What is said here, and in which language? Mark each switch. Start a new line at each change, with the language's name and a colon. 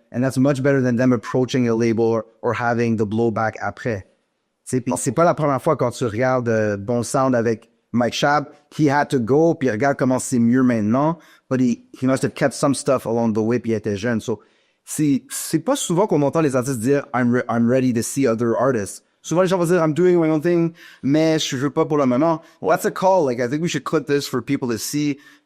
English: And that's much better than them approaching a label or having the blowback après.
French: C'est pas la première fois quand tu regardes Bon Sound avec Mike Schaab,
English: he had to go,
French: puis regarde comment c'est mieux maintenant,
English: but he must have kept some stuff along the way,
French: puis il était jeune. So, c'est pas souvent qu'on entend les artistes dire
English: I'm ready to see other artists.
French: Souvent, les gens vont dire
English: I'm doing my own thing,
French: mais je veux pas pour le moment.
English: Well, that's a call. Like, I think we should clip this for people to see.